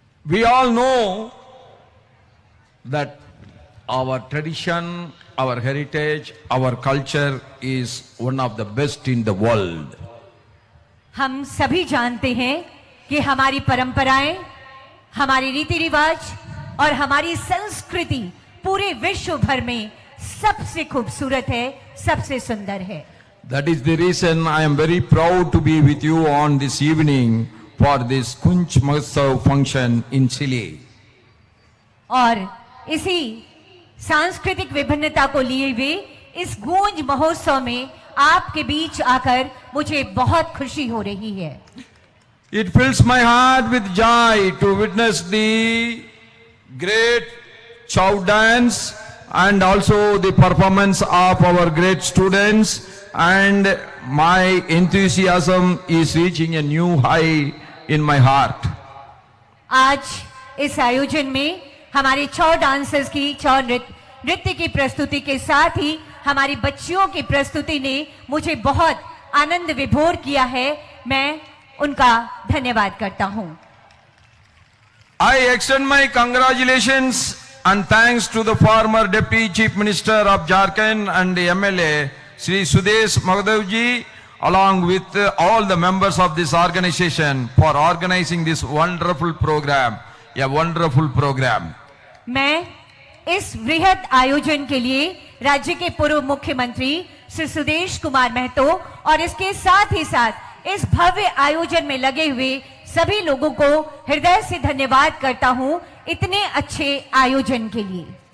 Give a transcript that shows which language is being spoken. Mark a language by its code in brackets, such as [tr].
[en] We all know that our tradition, our heritage, our culture is one of the best in the world. [hi] हम सभी जानते हैं कि हमारी परंपराएं, हमारी रीति रिवाज और हमारी संस्कृति पूरे विश्व भर में सबसे खूबसूरत है, सबसे सुंदर है। [en] That is the reason I am very proud to be with you on this evening for this Kunj Mahotsav function in Chile. [hi] और इसी सांस्कृतिक विभिन्नता को लिए हुए इस गूंज महोत्सव में आपके बीच आकर मुझे बहुत खुशी हो रही है। [en] It fills my heart with joy to witness the great chow dance and also the performance of our great students, and my enthusiasm is reaching a new high in my heart. [hi] आज इस आयोजन में हमारे छौ dancers की छौ नृत्य की प्रस्तुति के साथ ही हमारी बच्चियों की प्रस्तुति ने मुझे बहुत आनंद विभोर किया है। मैं उनका धन्यवाद करता हूं। [en] I extend my congratulations and thanks to the former Deputy Chief Minister of Jharkhand and the MLA, Sri Sudesh Magdavji, along with all the members of this organization for organizing this wonderful program, a wonderful program. [hi] मैं इस वृहद आयोजन के लिए राज्य के पूर्व मुख्यमंत्री श्री सुदेश कुमार महतो और इसके साथ ही साथ इस भव्य आयोजन में लगे हुए सभी लोगों को हृदय से धन्यवाद करता हूं इतने अच्छे आयोजन के लिए।